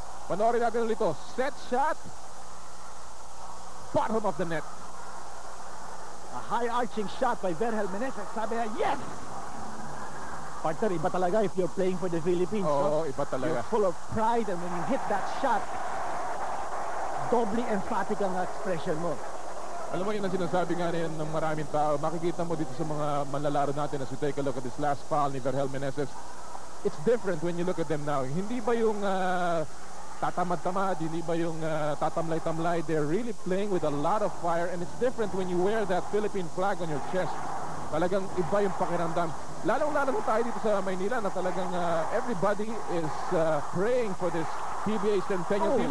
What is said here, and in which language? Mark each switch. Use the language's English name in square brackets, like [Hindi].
[Filipino] Panoorin natin ulit ito. [English] Set shot. Bottom of the net. A high arching shot by Verhel Meneses. [Filipino] Sabi niya, [English] yes! Partner, [Filipino] iba talaga [English] if you're playing for the Philippines. [Filipino] Oo, iba talaga. [English] You're full of pride, and when you hit that shot, doubly emphatic ang expression mo. [Filipino] Alam mo yun ang sinasabi nga rin ng maraming tao. Makikita mo dito sa mga manlalaro natin [English] as we take a look at this last foul ni Verhel Meneses. It's different when you look at them now. [Filipino] Hindi ba yung tatamad-tamad, hindi ba yung tatamlay-tamlay? [English] They're really playing with a lot of fire, and it's different when you wear that Philippine flag on your chest. [Filipino] Talagang iba yung pakiramdam. Lalong-lalo na tayo dito sa Maynila na talagang [English] everybody is praying for this PBA Centennial team.